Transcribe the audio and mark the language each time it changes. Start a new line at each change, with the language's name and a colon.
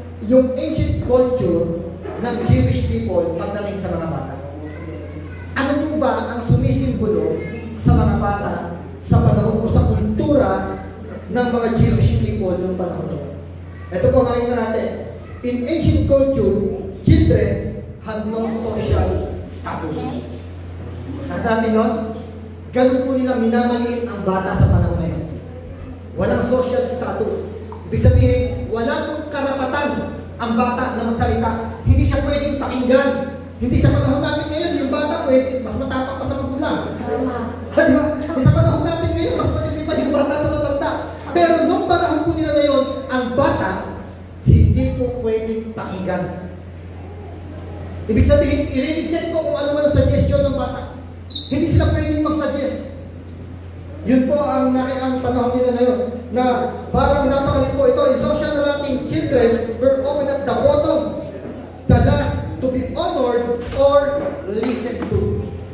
Filipino: Yung
English: ancient culture
Filipino: ng Jewish people pagdating sa mga bata. Ano po ba ang sumisimbolo sa mga bata sa panahon o sa kultura ng mga Jewish people noong panahon ito? Ito po makikita natin.
English: In ancient culture, children had no social status.
Filipino: Nakita natin yun? Ganun po nila minamaliit ang bata sa panahon na yun. Walang social status. Ibig sabihin, wala pong karapatan ang bata na magsalita. Hindi siya pwedeng pakinggan. Hindi sa panahon natin ngayon, yung bata pwede, mas matapang pa sa magulang. Tama. Di ba? Sa panahon natin ngayon, mas matindi pa yung bata sa matanda. Pero nung panahon po nila na yun, ang bata, hindi po pwedeng pakinggan. Ibig sabihin, i-reject ko kung ano man ang suggestion ng bata. Hindi sila pwedeng mag-suggest. Yun po ang panahon nila na yun, na parang napakalit po ito.
English: children were often at the bottom, the last to be honored or listened to.